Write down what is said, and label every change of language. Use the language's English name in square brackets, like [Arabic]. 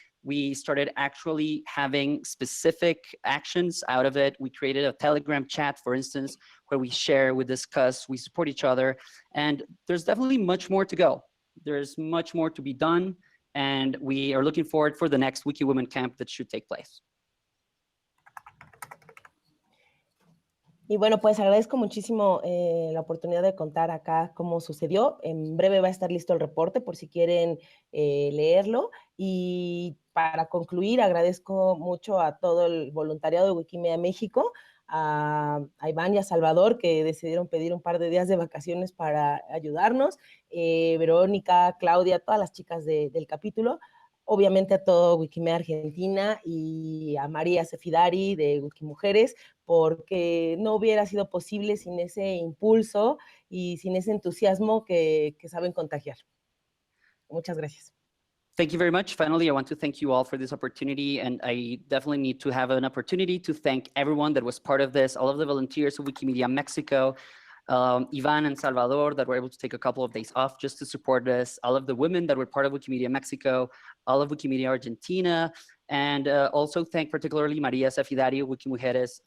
[English] We started actually having specific actions out of it. We created a Telegram chat, for instance, where we share, we discuss, we support each other. And there's definitely much more to go. There's much more to be done. And we are looking forward for the next Wiki Women Camp that should take place. [Spanish] Y bueno, pues agradezco muchísimo la oportunidad de contar acá cómo sucedió. En breve va a estar listo el reporte por si quieren leerlo. Y para concluir, agradezco mucho a todo el voluntariado de Wikimedia México, a Iván y a Salvador, que decidieron pedir un par de días de vacaciones para ayudarnos, Verónica, Claudia, todas las chicas del capítulo, obviamente a todo Wikimedia Argentina y a María Sefidari de Wikimujeres, porque no hubiera sido posible sin ese impulso y sin ese entusiasmo que saben contagiar. Muchas gracias. [English] Thank you very much. Finally, I want to thank you all for this opportunity, and I definitely need to have an opportunity to thank everyone that was part of this, all of the volunteers of Wikimedia Mexico, Ivan and Salvador that were able to take a couple of days off just to support us, all of the women that were part of Wikimedia Mexico, all of Wikimedia Argentina, and also thank particularly Maria Safidari of Wikimujeres.